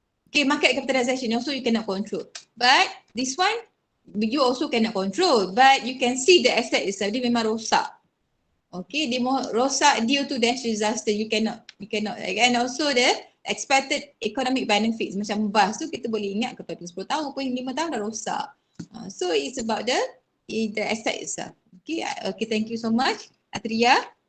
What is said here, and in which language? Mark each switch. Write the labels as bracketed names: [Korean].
[English] Okay, market capitalization also you cannot control. But this one, you also cannot control. But you can see the asset itself, [Malay] dia memang rosak. [English] Okay, [Malay] dia rosak [English] due to natural disaster. You cannot. And also the expected economic benefits. [Malay] Macam bas tu kita boleh ingat kepada 10 tahun pun 5 tahun dah rosak. [English] So it's about the asset itself. Okay, thank you so much. Atia.